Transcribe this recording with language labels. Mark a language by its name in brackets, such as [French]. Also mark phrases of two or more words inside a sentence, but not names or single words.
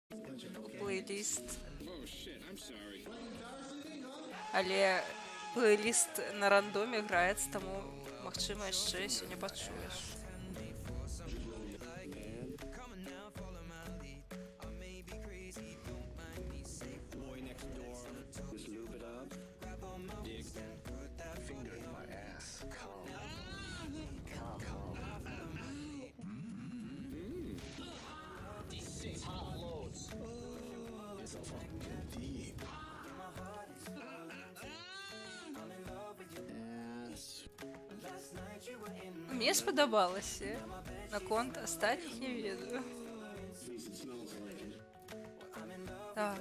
[Belarusian] плейліст. Але плейліст на рандомі грається, тому, магчыма, яшчэ сёння пачуеш. [English] Boy next door, just lube it up. Dig, put that finger in my ass. Come, come. These hot loads. It's a fucking deep. Yes. [Belarusian] Мне спадабалася. Наконт астатніх я ведаю. Так.